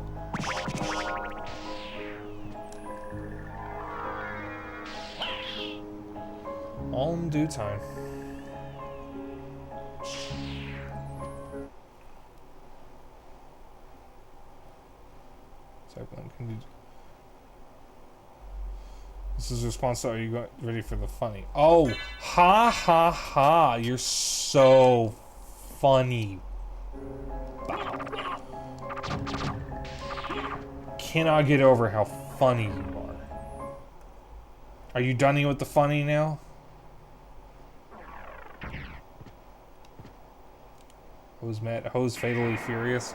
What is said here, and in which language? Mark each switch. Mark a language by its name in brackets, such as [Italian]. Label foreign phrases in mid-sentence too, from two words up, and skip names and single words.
[English] All in due time. Can you... This is a response to, are you ready for the funny? Oh, ha ha ha, you're so funny. Cannot get over how funny you are. Are you done with the funny now? Hose fatally furious.